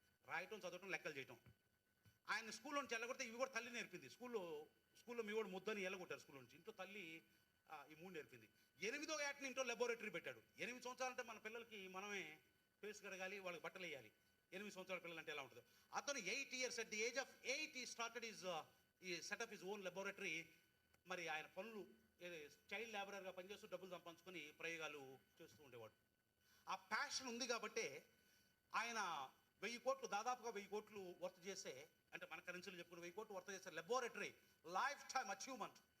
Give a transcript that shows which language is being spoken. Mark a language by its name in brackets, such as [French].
[Telugu] రాయటం, చదవటం, లెక్కలు చేయటం. ఆయన స్కూల్లో నుంచి వెళ్ళగొడితే ఇవి కూడా తల్లి నేర్పింది. స్కూల్లో మీ కూడా ముద్దని వెళ్ళగొట్టారు స్కూల్ నుంచి. ఇంట్లో తల్లి ఈ 3 నేర్పింది. 8వ ఏటని ఇంట్లో లెబొరేటరీ పెట్టాడు. 8 సంవత్సరాలంటే మన పిల్లలకి మనమే ఫేస్ కడగాలి, వాళ్ళకి బట్టలు వేయాలి. 8 సంవత్సరాల పిల్లలు అంటే ఎలా ఉంటుందో. [English] అతను 8 years, at the age of 8 he started he set up his own laboratory. [Telugu] మరి ఆయన పనులు చైల్డ్ లేబరర్గా పనిచేస్తూ డబ్బులు సంపాదించుకొని ప్రయోగాలు చేస్తూ ఉండేవాడు. ఆ ప్యాషన్ ఉంది కాబట్టే ఆయన 1000 కోట్లు, దాదాపుగా 1000 కోట్లు వర్త్ చేసే, అంటే మన కరెన్సీలు చెప్పుకుని 1000 కోట్లు వర్త్ చేసే లెబొరేటరీ, లైఫ్ టైమ్ అచీవ్మెంట్.